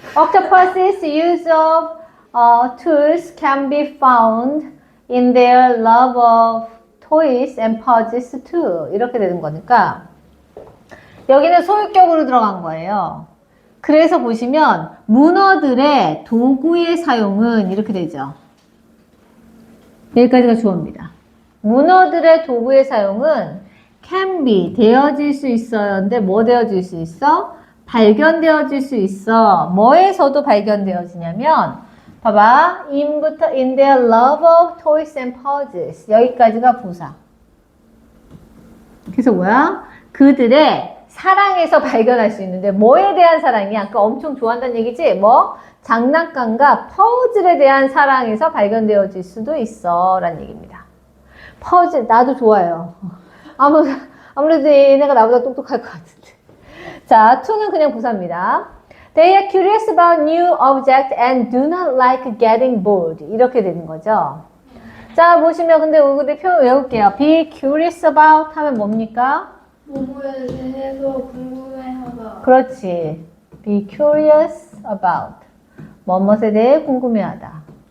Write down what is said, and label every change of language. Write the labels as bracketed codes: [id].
[en] Octopus's use of tools can be found in their love of toys and puzzles too. [ko] 이렇게 되는 거니까 여기는 소유격으로 들어간 거예요. 그래서 보시면 문어들의 도구의 사용은 이렇게 되죠. 여기까지가 주어입니다. 문어들의 도구의 사용은 [en] can be [ko] 되어질 수 있어요. 근데 뭐 되어질 수 있어? 발견되어질 수 있어. 뭐에서도 발견되어지냐면 봐봐. [en] in부터 in their love of toys and puzzles. [ko] 여기까지가 부사. 그래서 뭐야? 그들의 사랑에서 발견할 수 있는데 뭐에 대한 사랑이 아까 엄청 좋아한다는 얘기지? 뭐? 장난감과 퍼즐에 대한 사랑에서 발견되어질 수도 있어 라는 얘기입니다. 퍼즐 나도 좋아해요. 아무래도 얘네가 나보다 똑똑할 것 같은데. 자, to는 그냥 부사입니다. [en] They are curious about new objects and do not like getting bored. [ko] 이렇게 되는 거죠. 자, 보시면 근데 우리 표현 외울게요. [en] Be curious about [ko] 하면 뭡니까? 뭐뭐에 대해서 궁금해하다. 그렇지. [en] Be curious about. [ko] 뭐뭇에 대해 궁금해하다.